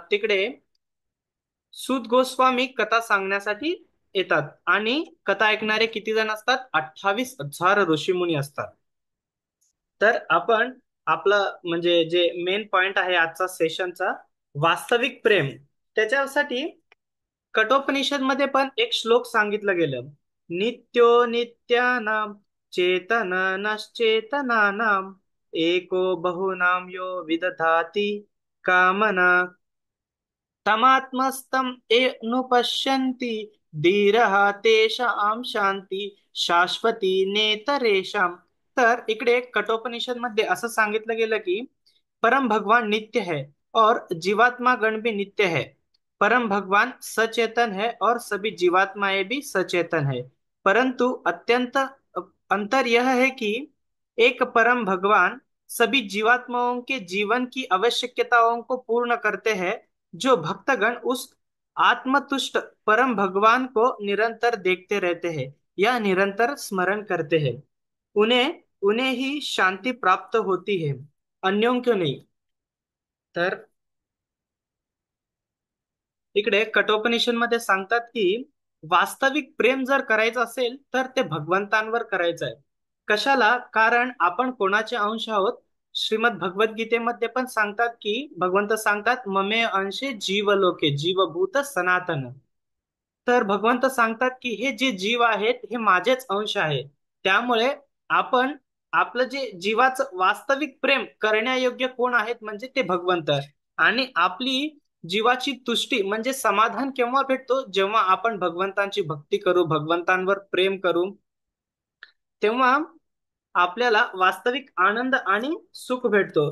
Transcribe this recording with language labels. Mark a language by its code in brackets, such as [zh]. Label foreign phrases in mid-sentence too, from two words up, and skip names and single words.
[mr] तिकडे सूत गोस्वामी कथा सांगण्यासाठी येतात आणि कथा ऐकणारे किती जण असतात, 28,000 ऋषीमुनी असतात. तर आपण आपलं म्हणजे जे [en] main point [mr] आहे आजचा सेशनचा, वास्तविक प्रेम, त्याच्यासाठी कठोपनिषद मध्ये पण एक श्लोक सांगितलं गेलं. [sa] नित्यो नित्यानाम चेतन नश्चेतनानाम एको बहुनाम यो विदधाति कामना तमात्मस्तम नुपश्यन्ति धीरः तेषां शांती शाश्वती नेतरेषाम. [mr] तर इकडे कठोपनिषद मध्ये असं सांगितलं गेलं की [hi] परम भगवान नित्य है और जीवात्मा गण भी नित्य है. परम भगवान सचेतन है और सभी जीवात्माएं भी सचेतन है. परंतु अत्यंत अंतर यह है कि एक परम भगवान सभी जीवात्माओं के जीवन की आवश्यकताओं को पूर्ण करते हैं. जो भक्तगण उस आत्मतुष्ट परम भगवान को निरंतर देखते रहते हैं या निरंतर स्मरण करते हैं, उन्हें उन्हें ही शांति प्राप्त होती है, अन्यों क्यों नहीं. [mr] तर इकडे कठोपनिषद मध्ये सांगतात की वास्तविक प्रेम जर करायचं असेल तर ते भगवंतांवर करायचं आहे. कशाला, कारण आपण कोणाचे अंश आहोत. श्रीमद भगवद्गीतेमध्ये पण सांगतात की भगवंत सांगतात [sa] ममे अंशे जीवलोके जीवभूत सनातन. [mr] तर भगवंत सांगतात की हे जे जीव आहेत हे माझेच अंश आहे. त्यामुळे आपण आपलं जे जीवाचं वास्तविक प्रेम करण्यायोग्य कोण आहेत म्हणजे ते भगवंत. आणि आपली जीवाची तुष्टी म्हणजे समाधान केव्हा भेटतो, जेव्हा आपण भगवंतांची भक्ती करू, भगवंतांवर प्रेम करू, तेव्हा आपल्याला वास्तविक आनंद आणि सुख भेटतो.